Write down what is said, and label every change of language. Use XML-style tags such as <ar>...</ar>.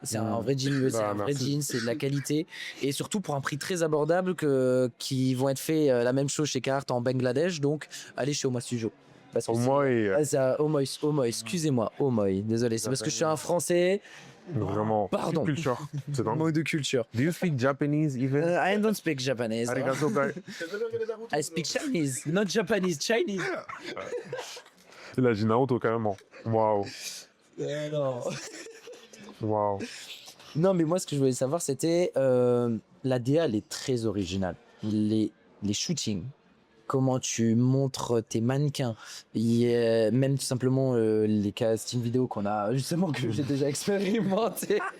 <fr>C'est un vrai jean, c'est un vrai merci. jean, c'est de la qualité. Et surtout pour un prix très abordable qui vont être faits la même chose chez Carhartt en Bangladesh. Donc, allez chez Omoy Studio. Parce que Omoy. Omoy, excusez-moi, Omoy. Désolé, c'est parce que je suis un Français. Vraiment. Pardon. Culture. C'est dingue. Manque de culture.</fr> <en>Do you speak Japanese even? I don't speak Japanese. Arigato, bye. I speak Chinese, not Japanese, Chinese.</en> <fr>La j'ai Naruto carrément. Waouh. Waouh. Non, mais moi, ce que je voulais savoir, c'était la DA, elle est très originale. Les shootings, comment tu montres tes mannequins, même tout simplement les castings vidéo qu'on a, justement, que j'ai déjà expérimenté.</fr>